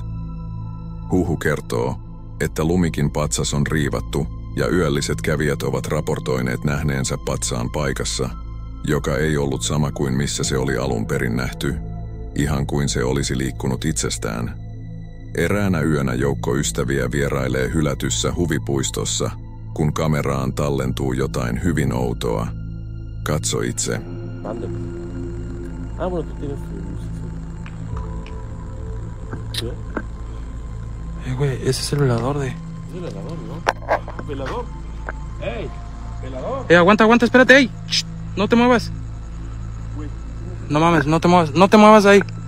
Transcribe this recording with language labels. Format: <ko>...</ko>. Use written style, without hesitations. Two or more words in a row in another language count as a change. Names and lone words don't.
<fi>Huhu kertoo, että lumikin patsas on riivattu ja yölliset kävijät ovat raportoineet nähneensä patsaan paikassa, joka ei ollut sama kuin missä se oli alun perin nähty, ihan kuin se olisi liikkunut itsestään. Eräänä yönä joukko ystäviä vierailee hylätyssä huvipuistossa, kun kameraan tallentuu jotain hyvin outoa. Katso itse.</fi> <es>Güey, ese es el velador de... ¿Es el velador, no? ¿Velador? ¡Ey! ¿Velador? Aguanta, espérate, ey. Shh, no te muevas. No mames, no te muevas ahí.</es>